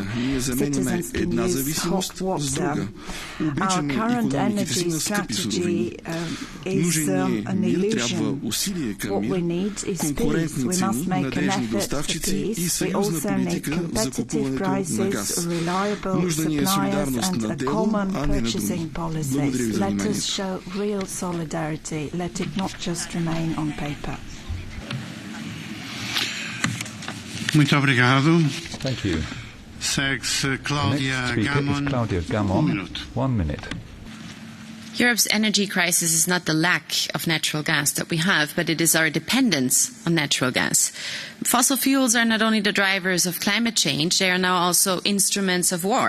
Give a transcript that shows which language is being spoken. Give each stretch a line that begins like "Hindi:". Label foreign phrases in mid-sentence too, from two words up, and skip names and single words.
Bulgarian: Ние заменяме една зависимост с друга. Обичаме икономиките си на скъпи суровини. Нужен ни е мир, трябва усилие към мир. конкурентни цени, надежни доставчици и съюзна политика за закупуването на газ. Нужда ни е солидарност на дело, а не на думи. Благодаря ви за вниманието.
Portuguese: Muito obrigado.
English: Thank you. Claudia Gamon. 1 minute. Europe's energy crisis is not the lack of natural gas that we have, but it is our dependence on natural gas. Fossil fuels are not only the drivers of climate change, they are now also instruments of war.